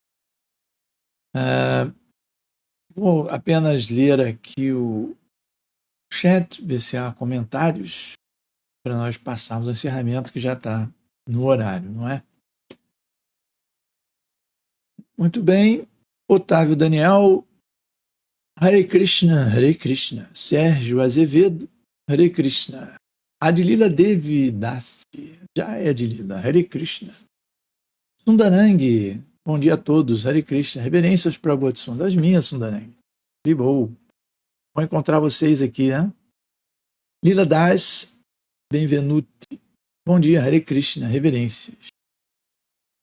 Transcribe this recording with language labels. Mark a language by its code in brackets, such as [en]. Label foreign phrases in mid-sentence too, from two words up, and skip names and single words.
[pt] Vou apenas ler aqui o chat, ver se há comentários para nós passarmos ao encerramento, que já está no horário, não é? Muito bem. Otávio Daniel, [sa] हरे कृष्ण हरे कृष्ण. [pt] Sérgio Azevedo, [sa] हरे कृष्ण. [pt] Adilila Devi Dasi, já é Adilila, [sa] हरे कृष्ण. [pt] Sundarang, bom dia a todos, [sa] हरे कृष्ण. [pt] Reverências para a Sundar, das minhas, Sundarang. Libou. Vou encontrar vocês aqui, né? Lila Das, Benvenuti. Bom dia, [sa] हरे कृष्ण, [pt] reverências.